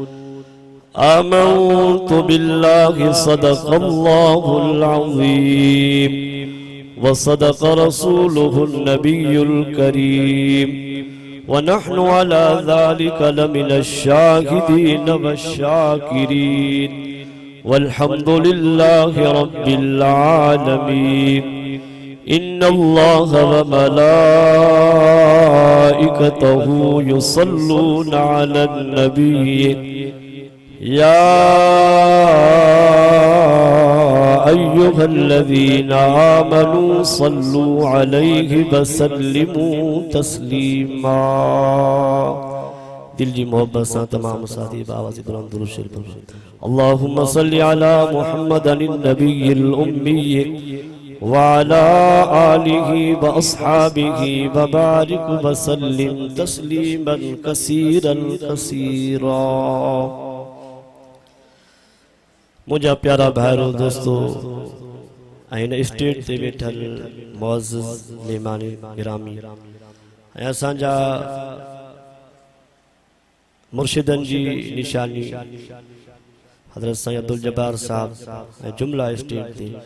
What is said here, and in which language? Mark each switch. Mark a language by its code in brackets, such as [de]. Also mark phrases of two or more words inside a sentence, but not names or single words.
[ar] آمنت بالله صدق الله العظيم وصدق رسوله النبي الكريم ونحن على ذلك لمن الشاهدين والشاكرين والحمد لله رب العالمين إن الله و ملائكته يصلون على النبي يا أيها الذين آمنوا صلوا عليه وسلموا تسليما. [sd] दिल जी मोहब्बत से तमाम साथी आवाज़ बुलंद दुरूद शरीफ [ar] اللهم صل على محمد النبي الأمي وعلى آله وأصحابه وبارك وسلم تسليما كثيرا كثيرا. [sd] मुझा प्यारा भाइरो दोस्तों इन स्टेज ते वेठल मुअज़्ज़िज़ मेहमान गिरामी असांजा मुर्शिदन जी निशानी हज़रत साईं अब्दुल जब्बार साहब जुमला स्टेज ते